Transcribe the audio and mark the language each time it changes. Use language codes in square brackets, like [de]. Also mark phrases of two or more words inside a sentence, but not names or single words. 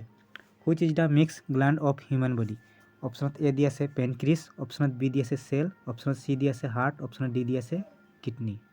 [en] Which is the mix gland of human body? [as] অপশ্যনত এ দি আছে পেনক্ৰিছ, অপশ্যনত বি দি আছে চেল, অপশ্যনত চি দি আছে হাৰ্ট, অপশ্যনত ডি দি আছে কিডনি।